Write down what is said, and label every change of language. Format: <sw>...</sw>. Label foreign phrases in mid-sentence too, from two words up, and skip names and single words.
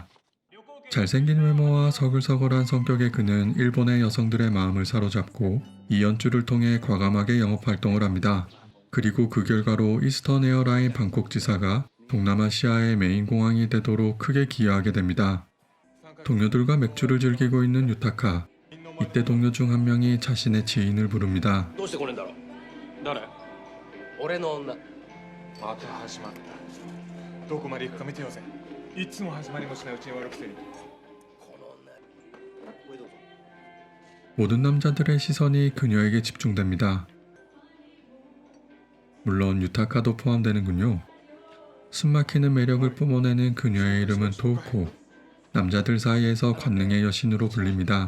<ko>잘생긴 외모와 서글서글한 성격의 그는 일본의 여성들의 마음을 사로잡고 이 연주를 통해 과감하게 영업활동을 합니다. 그리고 그 결과로 이스턴 에어라인 방콕 지사가 동남아시아의 메인 공항이 되도록 크게 기여하게 됩니다. 동료들과 맥주를 즐기고 있는 유타카. 이때 동료 중 한 명이 자신의 지인을 부릅니다.</ko> <ja>どうして来ねえんだろう誰俺の女また始まったどこまで行くか見てようぜいつも始まりもしないうちに悪くせにこの女これどうぞ</ja> <ko>모든 남자들의 시선이 그녀에게 집중됩니다. 물론 유타카도 포함되는군요. 숨막히는 매력을 뿜어내는 그녀의 이름은 토우코. 남자들 사이에서 관능의 여신으로 불립니다.</ko>